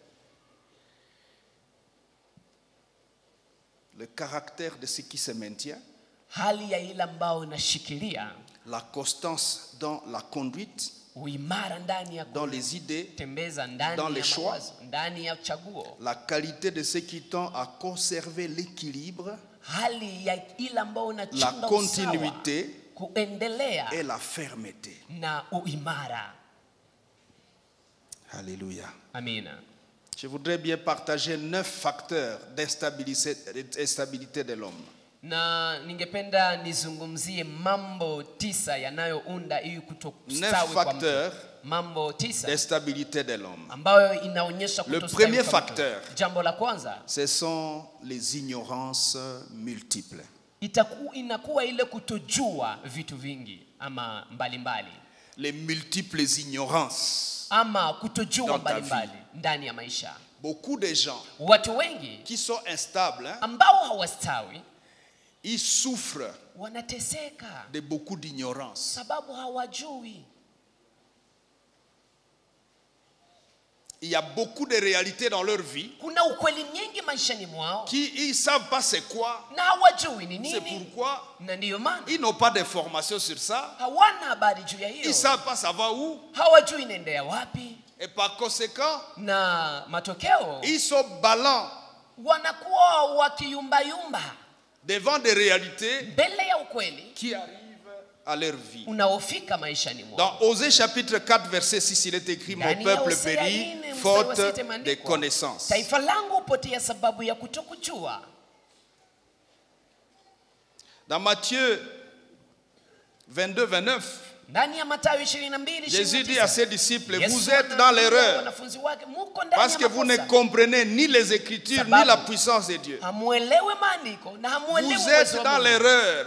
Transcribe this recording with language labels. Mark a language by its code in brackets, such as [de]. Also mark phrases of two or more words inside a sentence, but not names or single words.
[fr] le caractère de ce qui se maintient, la constance dans la conduite, dans les idées, dans les choix, la qualité de ce qui tend à conserver l'équilibre, la continuité et la fermeté. Alléluia. Amen. Je voudrais bien partager 9 facteurs d'instabilité de l'homme. [sw] Na ningependa nizungumzie mambo 9 yanayounda hii kutokustawi kwa mtu. Mambo 9 [fr] d'instabilité de l'homme. [sw] Ambayo inaonyesha kutokustawi. [fr] Le premier facteur, [sw] jambo la kwanza, [fr] ce sont les ignorances multiples. [sw] Inakuwa ile kutojua vitu vingi ama mbalimbali. [fr] Les multiples ignorances. [sw] Ama kutojua mbalimbali ndani ya maisha. [fr] Beaucoup de gens, [sw] watu wengi, [fr] qui sont instables, [sw] ambao hawastawi, [fr] ils souffrent [sw] wanateseka [fr] de beaucoup d'ignorance. [sw] Sababu hawajui. [fr] Il y a beaucoup de réalités dans leur vie [sw] kuna ukweli nyingi maishani mwao [fr] qui ils savent pas c'est quoi, [sw] na hawajui ni nini, [fr] c'est pourquoi [sw] na ndio maana [fr] ils n'ont pas d'informations sur ça, [sw] hawana habari juu ya hiyo, [fr] ils savent pas ça va où, [sw] hawajui inaendea wapi, [fr] et par conséquent [sw] na matokeo [fr] ils sont ballants, [sw] wanakuwa wakiyumbayumba [fr] devant des réalités [sw] mbele ya ukweli [fr] qui arrivent à leur vie. [sw] Unaofika maishani mwao. [fr] Dans Osée chapitre 4 verset 6 il est écrit: mon peuple périt faute de connaissances. [sw] Taifa langu hupotea sababu ya kutokujua. [fr] Dans Matthieu 22-29, Jésus dit à ses disciples: vous êtes dans l'erreur parce que vous ne comprenez ni les Écritures ni la puissance de Dieu. Vous êtes dans l'erreur.